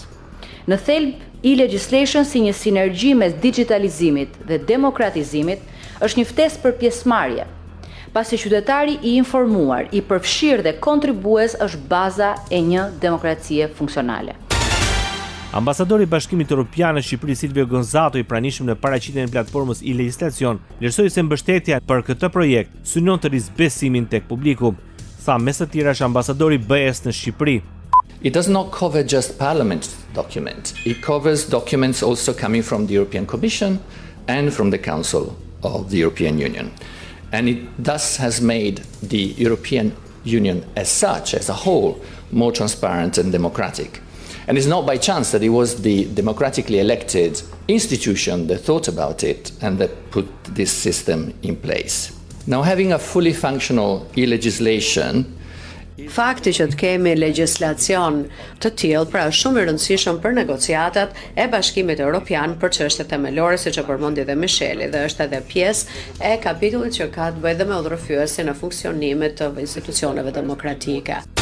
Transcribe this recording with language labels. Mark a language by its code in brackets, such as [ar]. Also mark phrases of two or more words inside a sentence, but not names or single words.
[sq] Në thelb, e-legislation si një sinergji mes digitalizimit dhe demokratizimit është një ftesë për pjesëmarrje, pasi qytetari i informuar, i përfshirë dhe kontribues është baza e një demokracie funksionale. Ambasadori i Bashkimit Evropian në Shqipëri Silvio Gonzato, i pranishëm në paraqitjen e platformës e-legjislacion, vlerësoi se mbështetja për këtë projekt synon të rrisë besimin tek publiku. Tha mes të tjerash ambasadori i BE-s në Shqipëri. [en] It does not cover just Parliament's document. It covers documents also coming from the European Commission and from the Council of the European Union. And it thus has made the European Union as such, as a whole, more transparent and democratic. And it's not by chance that it was the democratically elected institution that thought about it and that put this system in place. Now, having a fully functional e-legislation, [sq] fakti që të kemi legjislacion të tillë pra është shumë i rëndësishëm për negociatat e Bashkimit Evropian për çështjet themelore, siç e përmendi dhe Micheli, dhe është edhe pjesë e kapitullit që ka të bëjë dhe me udhërfyesjen e funksionimit të institucioneve demokratike.